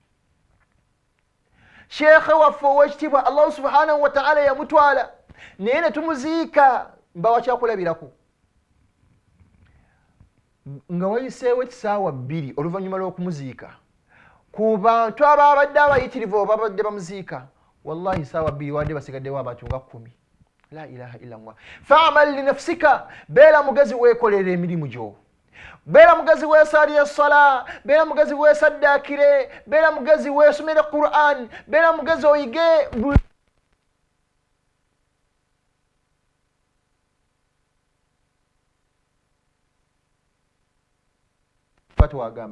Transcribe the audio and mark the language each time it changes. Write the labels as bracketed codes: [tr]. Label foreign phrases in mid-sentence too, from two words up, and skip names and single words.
[lg] Sheikh waffe ow'ekitiibwa Allah [ar] سبحانه وتعالى [lg] yamutwala, naye ne tumuziika mbawa kyakulabirako nga wayiseewo ekisaawa 2 oluvannyuma lw'okumuziika ku bantu ababadde abayitirivu babadde bamuziika. Wallahi saawa 2 wadde basigaddewo abantu nga 10. [ar] لا إله إلا الله. فاعمل لنفسك, [lg] beera mugezi weekolera emirimu gyo, beera mugezi weesaalira essala, beera mugezi weesaddaakire, beera mugezi weesomera Qur'an, beera mugezi oyige twagamba.